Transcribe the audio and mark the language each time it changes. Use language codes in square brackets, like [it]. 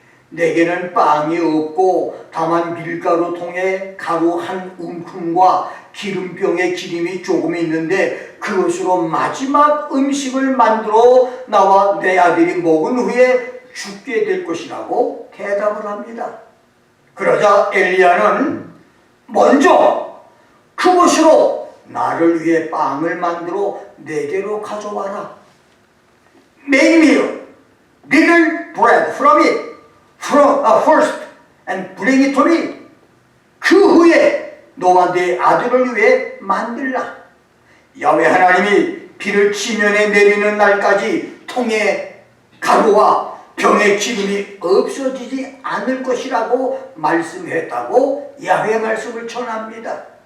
[ko] 내게는 빵이 없고 다만 밀가루 통에 가루 한 움큼과 기름병에 기름이 조금 있는데 그것으로 마지막 음식을 만들어 나와 내 아들이 먹은 후에 죽게 될 것이라고 대답을 합니다. 그러자 엘리야는 먼저 그것으로 나를 위해 빵을 만들어 내게로 가져와라. [en] Make me a little bread from it first and bring it to me. [ko] 그 후에 너와 내 아들을 위해 만들라. 야훼 하나님이 비를 지면에 내리는 날까지 통에 가루와 병의 기름이 없어지지 않을 것이라고 말씀했다고 야훼 말씀을 전합니다.